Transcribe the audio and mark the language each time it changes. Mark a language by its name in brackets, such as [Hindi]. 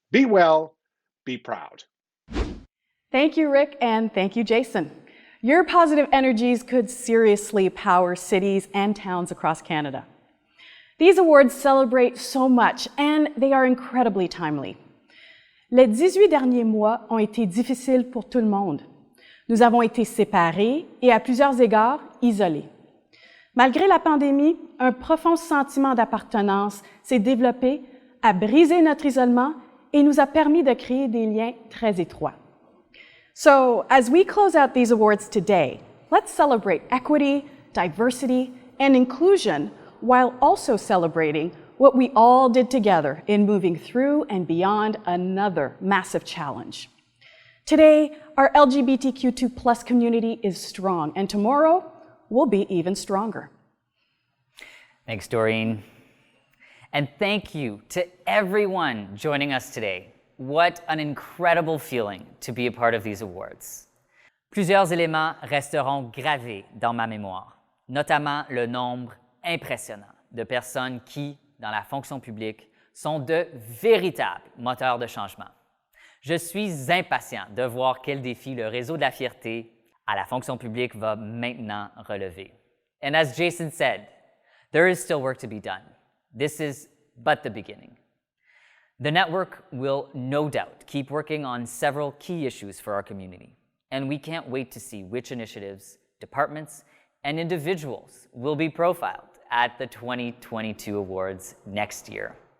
[English] Be well, be proud. Thank you, Rick, and thank you, Jason. Your positive energies could seriously power cities and towns across Canada. These awards celebrate so much, and they are incredibly timely. [French] Les 18 derniers mois ont été difficiles pour tout le monde. Nous avons été séparés et à plusieurs égards isolés. Malgré la pandémie, un profond sentiment d'appartenance s'est développé, a brisé notre isolement et nous a permis de créer des liens très étroits. [English] So, as we close out these awards today, let's celebrate equity, diversity, and inclusion while also celebrating what we all did together in moving through and beyond another massive challenge. Today, our LGBTQ2+ community is strong, and tomorrow will be even stronger. Thanks, Doreen. And thank you to everyone joining us today. What an incredible feeling to be a part of these awards. [French] Plusieurs éléments resteront gravés dans ma mémoire, notamment le nombre impressionnant de personnes qui, dans la fonction publique, sont de véritables moteurs de changement. Je suis impatient de voir quels défis le réseau de la fierté à la fonction publique va maintenant relever. [English] And as Jason said, there is still work to be done. This is but the beginning. The network will no doubt keep working on several key issues for our community, and we can't wait to see which initiatives, departments, and individuals will be profiled at the 2022 awards next year.